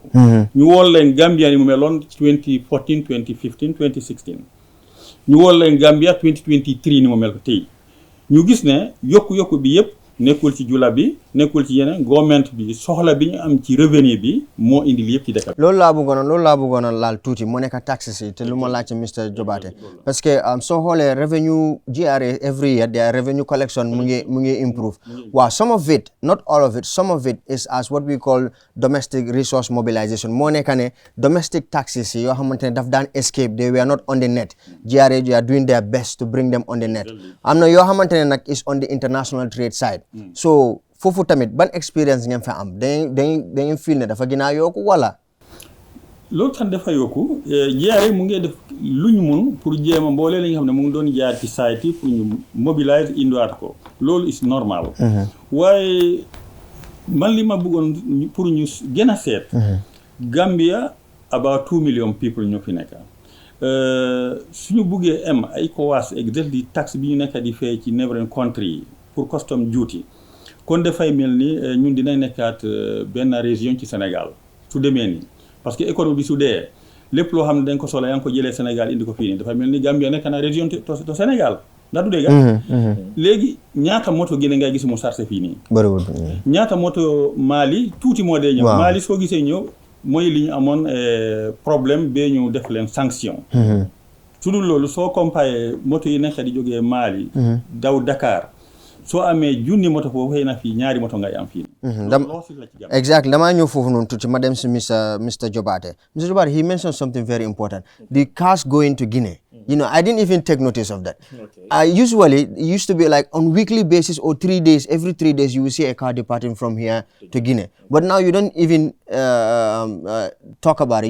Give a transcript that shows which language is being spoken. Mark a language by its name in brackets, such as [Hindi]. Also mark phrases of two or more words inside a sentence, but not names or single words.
[Wolof] ñu wool leen Gambia ni mu meloon 2014 2015 2016 ñu wool leen Gambia 2023 ni mu mel ko tey ñu gis ne yokku bi yëpp nekkul ci jula bi nekkul ci yeneen government bi soxla bi ñu am ci revenu bi moo indi li yëpp ci dëkk bi. loolu laa bëggoon laal tuuti mu nekk taxes yi te lu ma laaj ci Mr Jobaate [French] parce que [Wolof] soo xoolee [English] revenue GRA every year their revenue collection [Wolof] mu ngi improve. [English] waaw some of it not all of it, some of it is as what we call domestic resource mobilization [Wolof] moo nekk ne [English] domestic taxes [Wolof] yi yoo xamante ne daf daan [English] escape, they were not on the net. GRA they are doing their best to bring them on the net. [Wolof] am na yoo xamante ne nag [English] is on the international trade side. [Wolof] so foofu tamit ban experience ngeen fa am dañuy feel ne dafa gën a yokku wala. loolu tam dafa yokku GRA mu ngi def lu ñu mun pour jéem a mboolee li nga xam ne mu ngi doon jaar ci site yi pour ñu mobiliser indiwaat ko loolu [English] is normal. [Wolof] waaye man li ma bëggoon pour ñu gën a seet. [English] Gambia about 2 million people [Wolof] ñoo fi nekk. suñu buggee am ay COAS exactly tax bi ñu nekk di fay ci neighboring country yi pour [English] custom duty [Wolof] kon dafay mel ni ñun dinañ nekkaat benn région ci Sénégal su demee nii [French] parce que économie [Wolof] bi su dee lépp loo xam ne dañ ko soxla yaa ngi ko jëlee Sénégal indi ko fii nii dafay mel ni Gambia nekk na région to Sénégal ndax du dégg léegi ñaata moto Guinée ngay gis mu sarse fii nii bariwul ñaata moto Mali tuuti moo dee ñëw Mali soo gisee ñëw mooy li ñu amoon problème bee ñu def leen sanction su dul loolu soo comparé moto yi nekk di jógee Mali daw Dakar soo amee junni moto foofu xëy na fii ñaari moto ngay am fii. [English] Exactly. [Wolof] Damaa ñëw foofu noonu tuuti ma dem si Mr. Jobaate. Mr. [English] Jobaate, he mentioned something very important. The cars going to Guinea. You know, I didn't even take notice of that. Usually, it used to be like on weekly basis or 3 days, every 3 days you will see a car departing from here to Guinea. But now you don't even talk about it.